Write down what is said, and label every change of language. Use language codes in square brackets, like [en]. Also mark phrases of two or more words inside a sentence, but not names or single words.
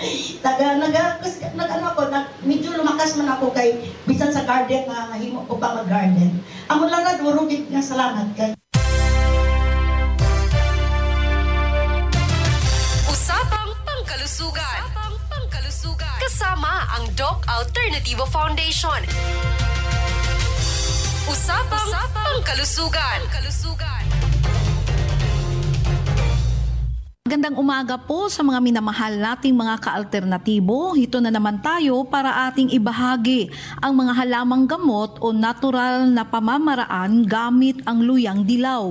[hil] Medyo lumakas man ako kay bisan sa garden na himo ko pa mag-garden. Amo lang na duro gid nga salamat kay [tl] Pangkalusugan. Kasama ang Doc Alternativo Foundation. Usapang Pangkalusugan. Magandang umaga po sa mga minamahal nating mga ka-alternatibo. Ito na naman tayo para ating ibahagi ang mga halamang gamot o natural na pamamaraan gamit ang luyang dilaw.